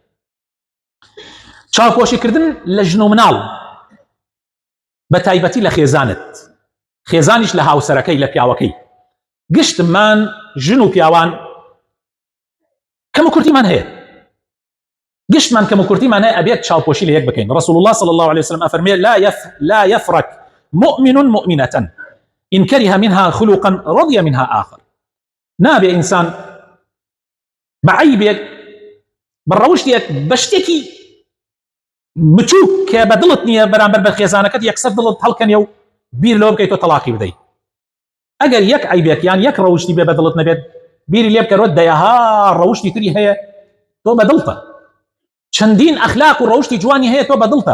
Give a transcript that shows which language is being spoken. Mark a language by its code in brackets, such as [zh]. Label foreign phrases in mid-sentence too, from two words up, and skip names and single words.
[ckb] چاوپۆشیکردن لە ژن و مناڵ بە تایبەتی لە خێزانت، خێزانیش لە هاوسەرەکەی لە پیاوەکەی. گشتمان ژن و پیاوان کەم و کورتیمان هەیە، گشتمان کەم و کورتیمان هەیە، ئەبێت چاوپۆشی لە یەک بکەین. [ar] رسول الله صلى الله عليه وسلم أفرمي لا يفرق مؤمن مؤمنة إن كره منها خلقا رضي منها آخر. [ckb] نابێ ئینسان بەعەیبێک بەڕەوشتێک بەشتێکی بچووک کە بە دڵت نییە بەرامبەر بە خێزانەکەت یەکسەر دڵت هەڵکەنی و بیر لەوە بکەیت تۆ تەلاقی بدەیت. ئەگەر یەک عیبێک یان یەک ڕەوشتی بێ بە دڵت نەبێت بیری لێ بکەرەوە دەیەها ڕەوشتی تری هەیە تۆ بە دڵتە، چەندین ئەخلاق و ڕەوشتی جوانی هەیە تۆ بە دڵتە.